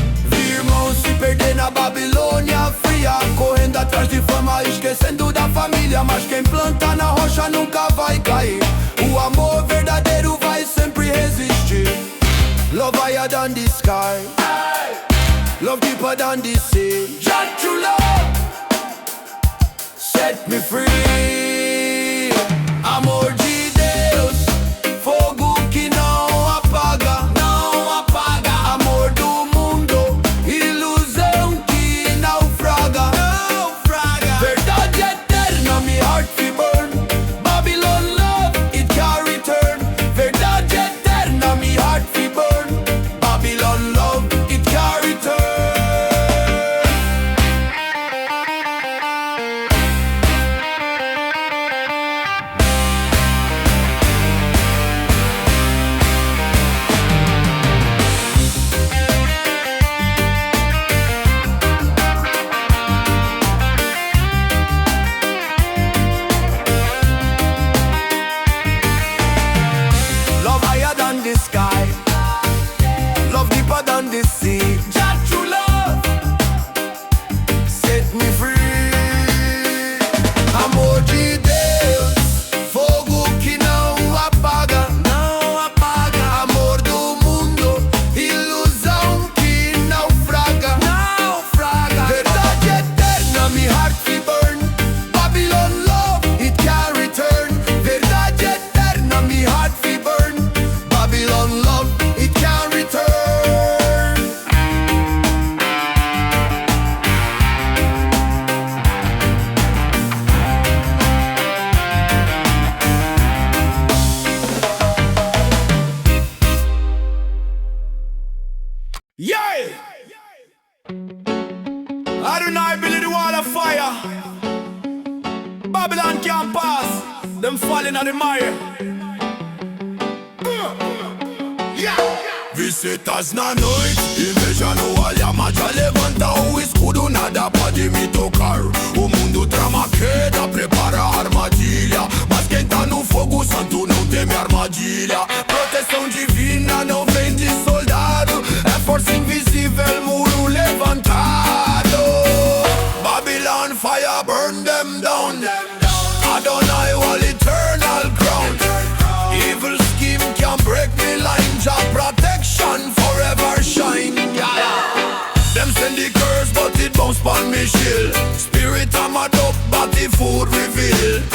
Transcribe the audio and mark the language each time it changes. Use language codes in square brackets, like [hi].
[pt] Vi irmãos se perder na Babilônia fria, correndo atrás de fama, esquecendo da família. Mas quem planta na rocha nunca vai cair. O amor verdadeiro vai sempre resistir. [en] Love higher than the sky, love deeper than the sea. Just true love set me free. [pt] Amor de Deus, fogo que não apaga, não apaga. Amor do mundo, ilusão que naufraga, naufraga. Verdade eterna, [en] me heart we burn. Babylon love, it can't return. [pt] Verdade eterna, [en] me heart we burn. Babylon love, it can't return. Love higher than the sky, love deeper than the sea. Just true love set me free. [pt] Amor de Deus, fogo que não apaga, não apaga. Amor do mundo, ilusão que naufraga, naufraga. Verdade eterna, [en] me heart we burn. Babylon love, it can't return. [pt] Verdade eterna, [en] me heart we burn. Babylon love, it can't return. Yeah! Adonai build the wall of fire. Babylon can't pass, them falling on the mire. [pt] Visitas na noite, inveja no olhar, mas já levanta o escudo, nada pode me tocar. O mundo trama queda, prepara a armadilha, mas quem tá no fogo santo não teme armadilha. Proteção divina não vem de soldado, é força invisível, muro levantado. [en] Babylon fire, burn them down. Adonai wall, eternal crown. Evil scheme can break me line, Jah protection forever shine. Them send the curse, but it bounce pon me shield. Spirit I'm a dope, body food reveal.